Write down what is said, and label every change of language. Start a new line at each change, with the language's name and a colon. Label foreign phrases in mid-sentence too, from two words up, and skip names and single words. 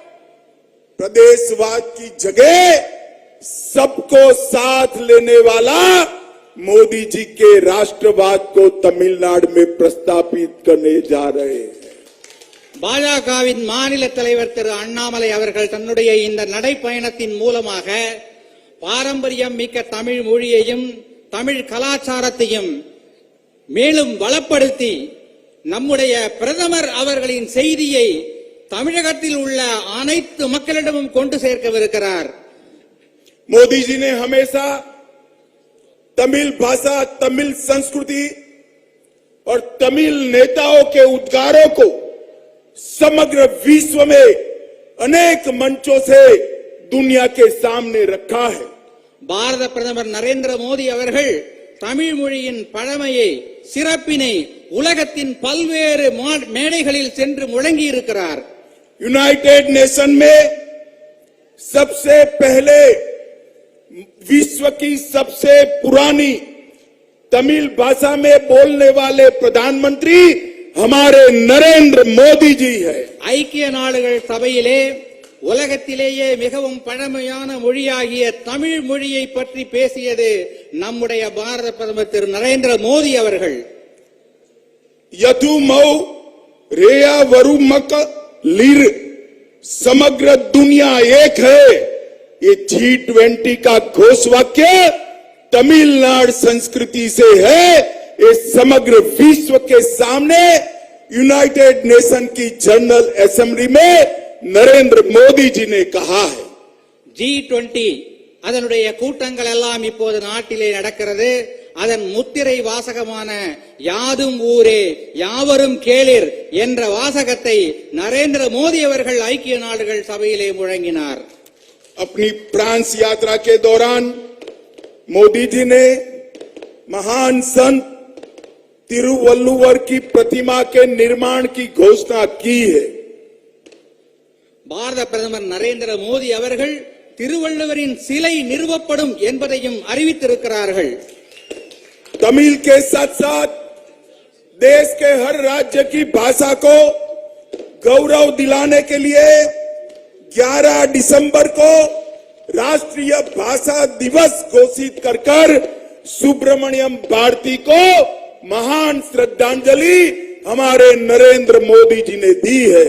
Hindi: प्रदेशवाद की जगह सबको साथ लेने वाला मोदी जी के राष्ट्रवाद को तमिलनाडु में प्रस्तापित करने जा रहे हैं.
Tamil: பாஜகவின் மாநில தலைவர் திரு அண்ணாமலை அவர்கள் தன்னுடைய இந்த நடைப்பயணத்தின் மூலமாக பாரம்பரியம் மிக்க தமிழ் மொழியையும் தமிழ் கலாச்சாரத்தையும் மேலும் வளப்படுத்தி நம்முடைய பிரதமர் அவர்களின் செய்தியை தமிழகத்தில் உள்ள அனைத்து மக்களிடமும் கொண்டு சேர்க்கவிருக்கிறார்.
Hindi: मोदी जी ने हमेशा तमिल भाषा, तमिल संस्कृति और तमिल नेताओं के उद्गारों को समग्र विश्व में अनेक मंचों से दुनिया के सामने रखा है.
Tamil: பாரத பிரதமர் நரேந்திர மோடி அவர்கள் தமிழ் மொழியின் பழமையை, சிறப்பினை உலகத்தின் பல்வேறு மேடைகளில் சென்று முழங்கி இருக்கிறார்.
English: United Nation
Hindi: में सबसे पहले विश्व की सबसे पुरानी तमिल भाषा में बोलने वाले प्रधानमंत्री हमारे नरेंद्र मोदी जी है.
Tamil: ஐக்கிய நாடுகள் சபையிலே உலகத்திலேயே மிகவும் பழமையான மொழியாகிய தமிழ் மொழியை பற்றி பேசியது நம்முடைய பாரத பிரதமர் திரு நரேந்திர மோடி அவர்கள். யாதும் ஊரே யாவரும் கேளிர்
Hindi: समग्र दुनिया एक है, ये G20 का घोष वाक्य तमिलनाडु संस्कृति से है. ये समग्र विश्व के सामने
English: United Nation
Hindi: की
English: General Assembly
Hindi: में नरेंद्र मोदी जी ने कहा है.
Tamil: G20 அதனுடைய கூட்டங்கள் எல்லாம் இப்போது நாட்டிலே நடக்கிறது. அதன் முத்திரை வாசகமான யாதும் ஊரே யாவரும் கேளிர் என்ற வாசகத்தை நரேந்திர மோடி அவர்கள் ஐக்கிய நாடுகள் சபையிலே முழங்கினார்.
Hindi: अपनी फ्रांस यात्रा के दौरान मोदी जी ने महान संत तिरुवल्लुवर की प्रतिमा के निर्माण की घोषणा की है.
Tamil: பாரத பிரதமர் நரேந்திர மோடி அவர்கள் திருவள்ளுவரின் சிலை நிறுவப்படும் என்பதையும் அறிவித்திருக்கிறார்கள்.
Hindi: तमिल के साथ साथ देश के हर राज्य की भाषा को गौरव दिलाने के लिए 11 दिसंबर को राष्ट्रीय भाषा दिवस घोषित कर सुब्रमण्यम भारती को महान श्रद्धांजलि हमारे नरेंद्र मोदी जी ने दी है.